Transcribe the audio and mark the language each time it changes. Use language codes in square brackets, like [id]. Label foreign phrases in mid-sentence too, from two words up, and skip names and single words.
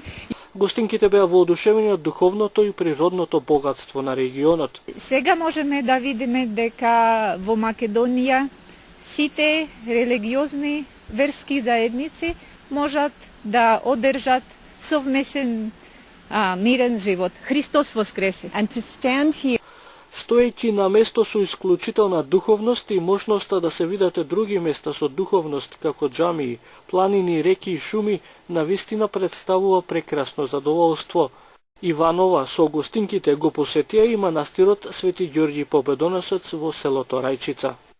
[mk] Гостинките беа воодушевени од духовното и природното богатство на регионот. Сега можеме да видиме дека во Македонија сите религиозни верски заедници можат да одржат совмесен мирен живот. Христос воскресе. [en] And to stand here [mk] Стоејќи на место со исклучителна духовност и можноста да се видат други места со духовност, како џамии, планини, реки и шуми, навистина представува прекрасно задоволство. Иванова со гостинките го посетија и манастирот Свети Ѓорѓи Победоносец во селото Рајчица.